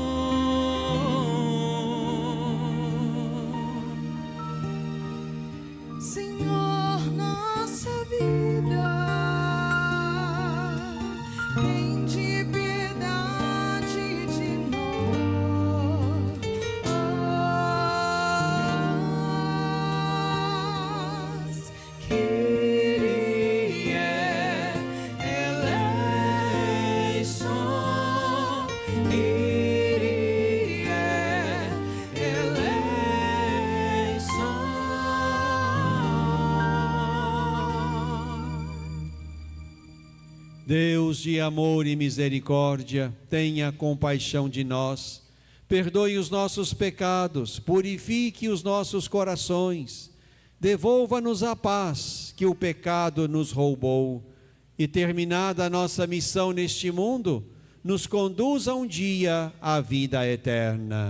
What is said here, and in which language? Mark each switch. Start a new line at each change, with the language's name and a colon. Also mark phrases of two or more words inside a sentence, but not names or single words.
Portuguese: Senhor, nossa vida, tende piedade de nós.
Greek: Κύριε ἐλέησον, Κύριε ἐλέησον.
Portuguese: Deus de amor e misericórdia, tenha compaixão de nós, perdoe os nossos pecados, purifique os nossos corações, devolva-nos a paz que o pecado nos roubou e, terminada a nossa missão neste mundo, nos conduza um dia à vida eterna.